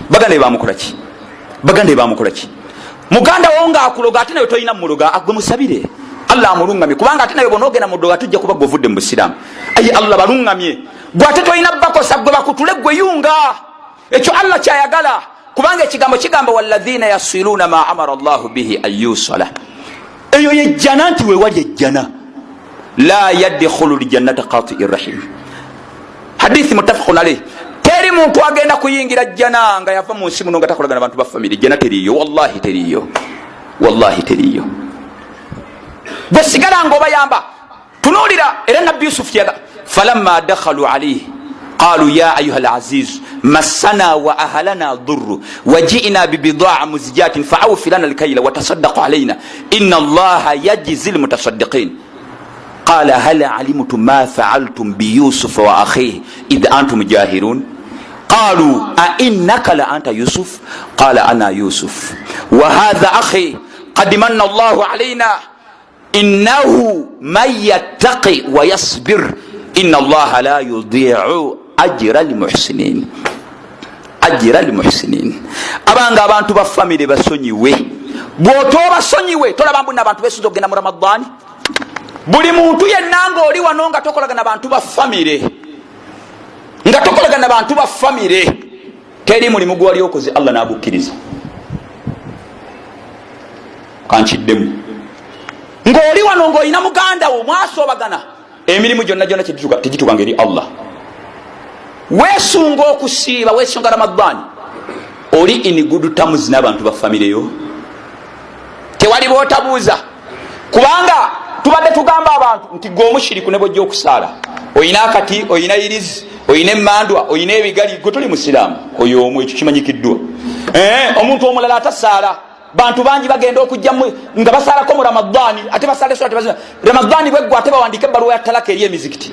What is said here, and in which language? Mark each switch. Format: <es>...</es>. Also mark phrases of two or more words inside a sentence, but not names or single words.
<lg>Muganda wo ng'akuloga ate nawe toyina muloga, agwe musabire Allah amulungamye, kubanga ate nawe bonoogenda mu ddoga tujja kuba gwovudde mu busiraamu. Ayi Allah balungamye, gwe ate toyina bakosa, gwe bakutule gwe yunga. Ekyo Allah kyayagala, kubanga ekigambo kigamba</lg> <ar>والذين يصلون ما أمر الله به أن يوصل.</ar> <lg>Eyo yejjana, nti wewali ejjana,</lg> <ar>لا يدخل الجنة قاطع رحم.</ar> <lg>Hadithi</lg> <ar>متفق عليه.</ar> <lg>Teri muntu agenda kuyingira jjana nga yava mu nsi muno nga takolagana bantu ba famire. Jjana teriyo, wallahi teriyo, wallahi teriyo. Bwe sigala ng'obayamba. Tunuulira era nabbi Yusufu yaga</lg> <ar>فلما دخلوا عليه قالوا يا أيها العزيز مسنا وأهلنا الضر وجئنا ببضاعة مزجاة فأوف لنا الكيل وتصدق علينا إن الله يجزي المتصدقين قال هل علمتم ما فعلتم بيوسف وأخيه إذ أنتم جاهلون قالوا أإنك لأنت يوسف قال أنا يوسف وهذا أخي قد من الله علينا إنه من يتق ويصبر إن الله لا يضيع أجر المحسنين. أجر المحسنين.</ar> <lg>Abanga abantu ba family basonyiwe. Bwotoba sonyiwe tolaba mbuna abantu besuzo kugenda mu Ramadhani. Buli muntu yenna nga oli wano nga tokolagana bantu ba family. Nga tokolagana bantu ba family. Teri mulimu gwali okoze Allah n'agukkiriza. Kankiddemu. Ng'oli wano ng'olina muganda wo mwasoobagana emirimu gyonna gyonna tegituuka ngeri Allah. Weesunga okusiiba, weesunga Ramadhani, oli</lg> <en>in good terms</en> <lg>n'abantu ba famire yo. Tewali bootabuuza kubanga tubadde tugamba abantu nti gwe omushiriku ne bw'ojja okusaala oyina akati, oyina irizi, oyina emmandwa, oyina ebigali, gwe toli musiraamu oyo omu, ekyo kimanyikiddwa. Omuntu omulala atasaala. Bantu bangi bagenda okujja nga basaalako mu Ramadhani ate basaale so ate bazina Ramadhani bweggwa ate bawandika ebbaluwa ya talaka eri emizikiti.</lg>